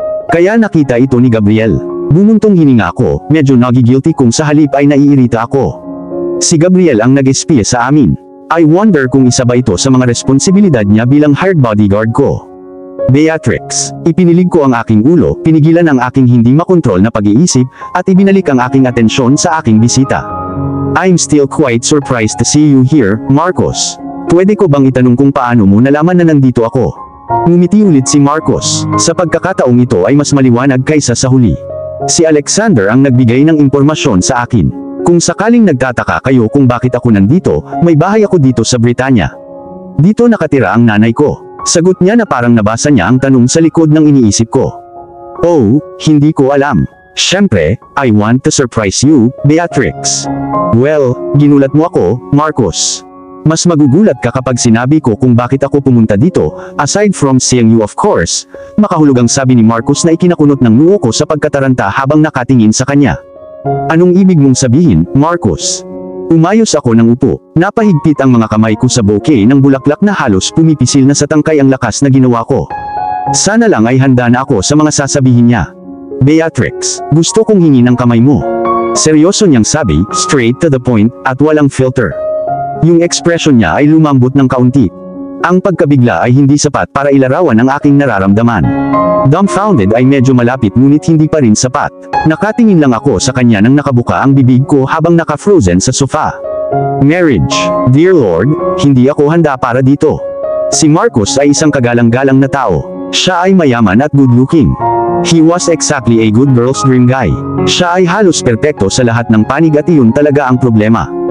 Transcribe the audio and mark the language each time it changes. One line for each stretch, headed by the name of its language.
Filipino: Kaya nakita ito ni Gabriel. Bumuntong hininga ako, medyo nagigilty kung sa halip ay naiirita ako. Si Gabriel ang nag-espiya sa amin.
English: I wonder
Filipino: kung isa ba ito sa mga responsibilidad niya bilang hired bodyguard ko. Beatrix, ipinilig ko ang aking ulo, pinigilan ang aking hindi makontrol na pag-iisip, at ibinalik ang aking atensyon sa aking bisita.
English: I'm still quite surprised to see you here, Marcos.
Filipino: Pwede ko bang itanong kung paano mo nalaman na nandito ako? Ngumiti ulit si Marcos. Sa pagkakataong ito ay mas maliwanag kaysa sa huli. Si Alexander ang nagbigay ng impormasyon sa akin. Kung sakaling nagtataka kayo kung bakit ako nandito, may bahay ako dito sa Britanya. Dito nakatira ang nanay ko. Sagot niya na parang nabasa niya ang tanong sa likod ng iniisip ko. Oh, hindi ko alam. Siyempre,
English: I want to surprise you, Beatrix.
Filipino: Well, ginulat mo ako, Marcos. Mas magugulat ka kapag sinabi ko kung bakit ako pumunta dito,
English: aside from seeing you of course.
Filipino: Makahulugang sabi ni Marcos na ikinakunot ng noo ko sa pagkataranta habang nakatingin sa kanya. Anong ibig mong sabihin, Marcos? Umayos ako ng upo. Napahigpit ang mga kamay ko sa bouquet ng bulaklak na halos pumipisil na sa tangkay ang lakas na ginawa ko. Sana lang ay handa na ako sa mga sasabihin niya. Beatrix, gusto kong hingi ng kamay mo. Seryoso niyang sabi,
English: straight to the point,
Filipino: at walang filter. Yung ekspresyon niya ay lumambot ng kaunti. Ang pagkabigla ay hindi sapat para ilarawan ang aking nararamdaman. Dumbfounded ay medyo malapit ngunit hindi pa rin sapat. Nakatingin lang ako sa kanya nang nakabuka ang bibig ko habang naka-frozen sa sofa. Marriage, dear Lord, hindi ako handa para dito. Si Marcos ay isang kagalang-galang na tao. Siya ay mayaman at good-looking.
English: He was exactly a good girl's dream guy.
Filipino: Siya ay halos perpekto sa lahat ng panig at iyon talaga ang problema.